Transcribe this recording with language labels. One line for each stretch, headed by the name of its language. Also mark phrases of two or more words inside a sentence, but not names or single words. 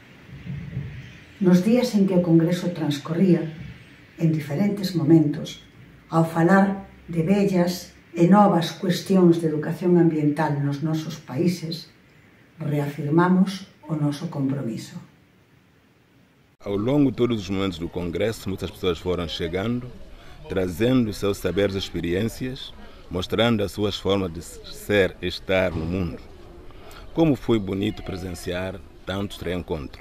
Galician: Nos días en que o Congreso transcorría, en diferentes momentos, ao falar de vellas e novas cuestións de educación ambiental nos nosos países,
Portuguese: reafirmamos o nosso compromisso. Ao longo de todos os momentos do Congresso, muitas pessoas foram chegando, trazendo os seus saberes e experiências, mostrando as suas formas de ser e estar no mundo. Como foi bonito presenciar tantos reencontros.